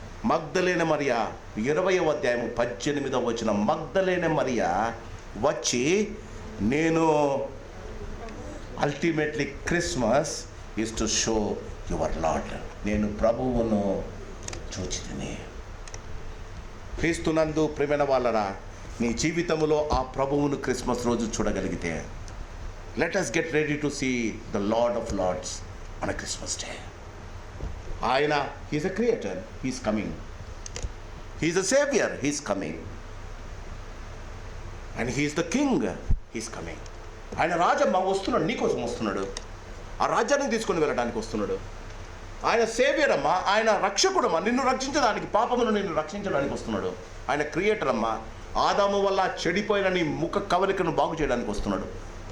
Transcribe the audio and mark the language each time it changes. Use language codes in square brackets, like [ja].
[te] మగ్దలేనే మరియా 20వ అధ్యాయము 18వ వచనం. మగ్దలేనే మరియా వచ్చి, నేను [en] ultimately Christmas is to show your Lord, [te] నేను ప్రభువును చూచితిని. క్రీస్తునందు ప్రియమైన వాళ్ళరా, నీ జీవితంలో ఆ ప్రభువును క్రిస్మస్ రోజు చూడగలిగితే, [en] Let us get ready to see the Lord of Lords on a Christmas day. ఆయన, he's a creator, he's coming. He's a savior, he's coming. And he's the king, he's coming. [te] ఆయన రాజమ్మ వస్తున్నాడు, నీకోసం వస్తున్నాడు. ఆ రాజ్యాన్ని తీసుకొని వెళ్ళడానికి వస్తున్నాడు. ఆయన సేవియర్ అమ్మా, ఆయన రక్షకుడమ్మా, నిన్ను రక్షించడానికి, పాపమును నిన్ను రక్షించడానికి వస్తున్నాడు. ఆయన క్రియేటర్ అమ్మా. ఆదాము వల్ల చెడిపోయిన నీ ముఖ కవలికను బాగు చేయడానికి వస్తున్నాడు.